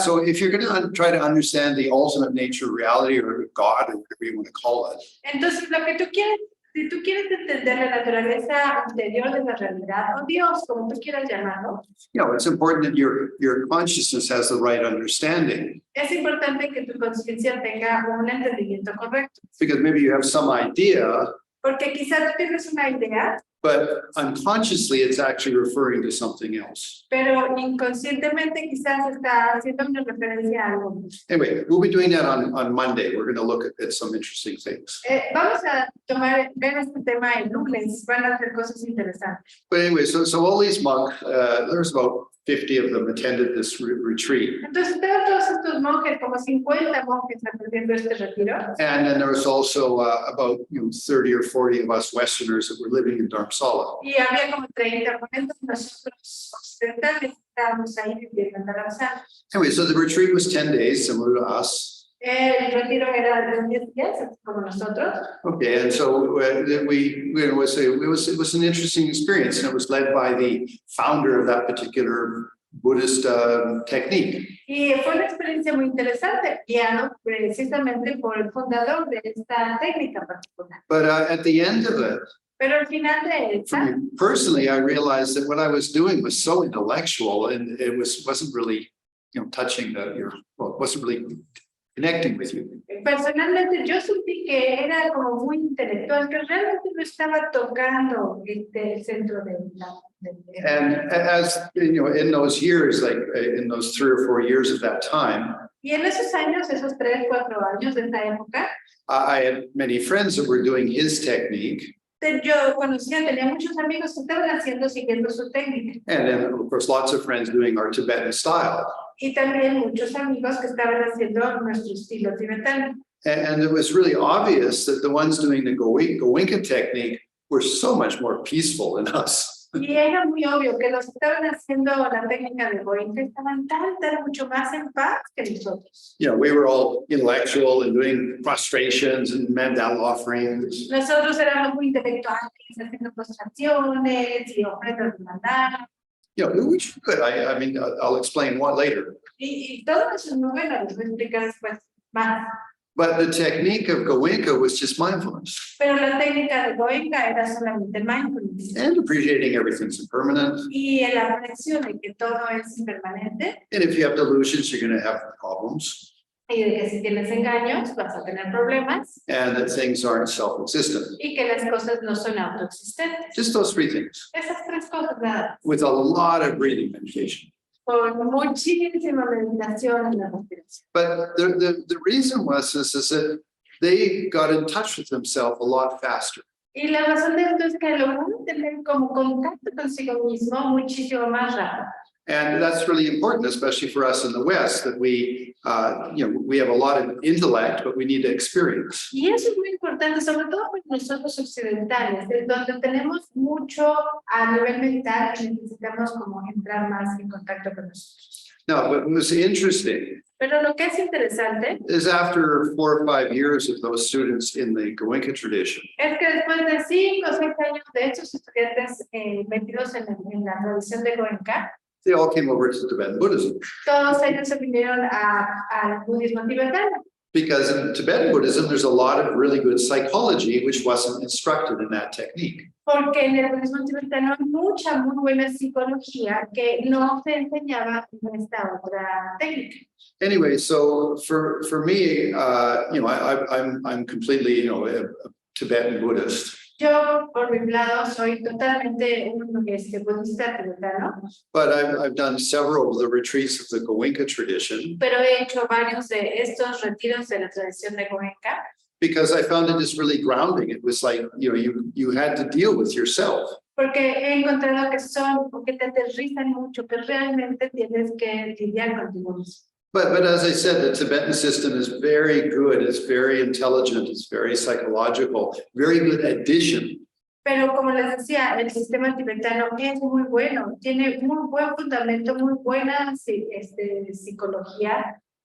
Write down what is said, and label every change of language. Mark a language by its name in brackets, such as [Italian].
[English] So if you're going to try to understand the ultimate nature of reality, or God, or whatever you want to call it. [Spanish] Entonces, lo que tú quieres, si tú quieres entender la naturaleza anterior de la realidad, o Dios, como tú quieras llamarlo, [English] It's important that your consciousness has the right understanding. [Spanish] es importante que tu conciencia tenga un entendimiento correcto. [English] Because maybe you have some idea, [Spanish] Porque quizás tú tienes una idea, [English] but unconsciously it's actually referring to something else. [Spanish] pero inconscientemente quizás está haciendo una referencia a algo. [English] Anyway, we'll be doing that on Monday. We're going to look at some interesting things. [Spanish] Vamos a ver este tema el lunes, van a hacer cosas interesantes. [English] But anyway, so all these monks, there's about 50 of them attended this retreat. [Spanish] Entonces, todos estos monjes, como 50 monjes atendiendo este retiro. [English] And then there was also about 30 or 40 of us Westerners that were living in Dharamsala. [Spanish] Y había como 30 ponentes, nosotros occidentales estábamos ahí viviendo en Dharamsala. [English] Anyway, so the retreat was 10 days, similar to us. [Spanish] El retiro era de 10 días, como nosotros. [English] Okay, and so it was an interesting experience, and it was led by the founder of that particular Buddhist technique. [Spanish] Y fue una experiencia muy interesante, guiado precisamente por el fundador de esta técnica particular. [English] But at the end of it, [Spanish] Pero al final de esta, [English] personally, I realized that what I was doing was so intellectual, and it wasn't really, touching wasn't really connecting with you. [Spanish] personalmente yo sentí que era como muy intelectual, que realmente no estaba tocando el centro de la... [English] And as in those years, like in those 3 or 4 years of that time, [Spanish] Y en esos años, esos 3, 4 años de esa época, [English] I had many friends that were doing his technique. [Spanish] yo tenía muchos amigos que estaban siguiendo su técnica. [English] And then, of course, lots of friends doing our Tibetan style. [Spanish] Y también muchos amigos que estaban haciendo nuestro estilo tibetano. [English] And it was really obvious that the ones doing the Goenka technique were so much more peaceful than us. [Spanish] Y era muy obvio que los que estaban haciendo la técnica de Goenka estaban mucho más en paz que nosotros. [English] We were all intellectual and doing prostrations and mandala offerings. [Spanish] Nosotros éramos muy intelectuales, haciendo prostraciones y ofrendas de mandala. [English] Which is good. I mean, I'll explain what later. [Spanish] Y todo eso es muy bueno, les voy a explicar después más. [English] But the technique of Goenka was just mindfulness [Spanish] Pero la técnica de Goenka era solamente mindfulness. [English] and appreciating everything's impermanent. [Spanish] Y el aprecio de que todo es impermanente [English] And if you have delusions, you're going to have problems. [Spanish] y de que si tienes engaños vas a tener problemas [English] And that things aren't self-existent. [Spanish] y que las cosas no son autoexistentes. [English] Just those three things [Spanish] Esas tres cosas nada. [English] with a lot of breathing meditation. [Spanish] Con muchísima meditación en la respiración. [English] But the reason was is that they got in touch with themselves a lot faster. [Spanish] Y la razón de esto es que logran tener como contacto consigo mismo muchísimo más rápido. [English] And that's really important, especially for us in the West, that we have a lot of intellect, but we need to experience. [Spanish] Y eso es muy importante, sobre todo para nosotros occidentales, en donde tenemos mucho a nivel mental y necesitamos como entrar más en contacto con nosotros. [English] Now, what was interesting [Spanish] Pero lo que es interesante [English] is after 4 or 5 years of those students in the Goenka tradition, [Spanish] es que después de 5 o 6 años de estos estudiantes metidos en la tradición de Goenka, [English] they all came over to Tibetan Buddhism. [Spanish] todos ellos se vinieron al budismo tibetano. [English] Because in Tibetan Buddhism, there's a lot of really good psychology, which wasn't instructed in that technique. [Spanish] Porque en el budismo tibetano hay mucha muy buena psicología que no se enseñaba en esta otra técnica. [English] Anyway, so for me, I'm completely, a Tibetan Buddhist. [Spanish] Yo, por mi lado, soy totalmente un budista tibetano, [English] But I've done several of the retreats of the Goenka tradition [Spanish] pero he hecho varios de estos retiros de la tradición de Goenka, [English] because I found it just really grounding. It was like, you had to deal with yourself. [Spanish] porque he encontrado que son, porque te aterrizan mucho, que realmente tienes que lidiar contigo mismo. [English] But as I said, the Tibetan system is very good. It's very intelligent. It's very psychological, very good addition. [Spanish] Pero como les decía, el sistema tibetano es muy bueno, tiene muy buen fundamento, muy buena psicología.